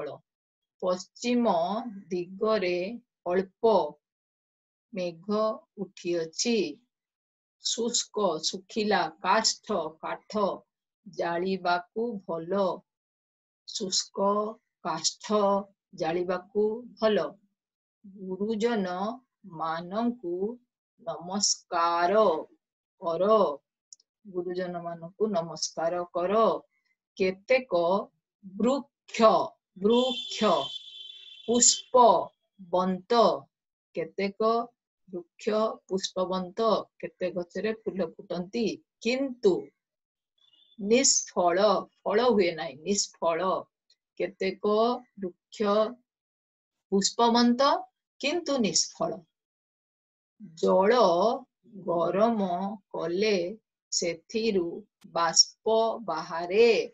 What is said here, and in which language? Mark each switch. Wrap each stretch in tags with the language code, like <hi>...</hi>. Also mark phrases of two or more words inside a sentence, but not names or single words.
<or>ପଶ୍ଚିମ ଦିଗରେ ଅଳ୍ପ ମେଘ ଉଠିଅଛି ଶୁଷ୍କ ସୁଖିଲା କାଷ୍ଠ କାଠ ଜାଳିବାକୁ ଭଲ ଶୁଷ୍କ କାଷ୍ଠ ଜାଳିବାକୁ ଭଲ। गुरुजन ମାନଙ୍କୁ ନମସ୍କାର କର ଗୁରୁଜନ ମାନଙ୍କୁ ନମସ୍କାର କର କେତେକ ବୃକ୍ଷ ବୃକ୍ଷ ପୁଷ୍ପବନ୍ତ କେତେକ ବୃକ୍ଷ ପୁଷ୍ପବନ୍ତ କେତେ ଗଛରେ ଫୁଲ ଫୁଟନ୍ତି କିନ୍ତୁ ନିଷ୍ଫଳ ଫଳ ହୁଏ ନାହିଁ ନିଷ୍ଫଳ କେତେକ ବୃକ୍ଷ ପୁଷ୍ପବନ୍ତ କିନ୍ତୁ ନିଷ୍ଫଳ ଜଳ ଗରମ କଲେ ସେଥିରୁ ବାଷ୍ପ ବାହାରେ</or>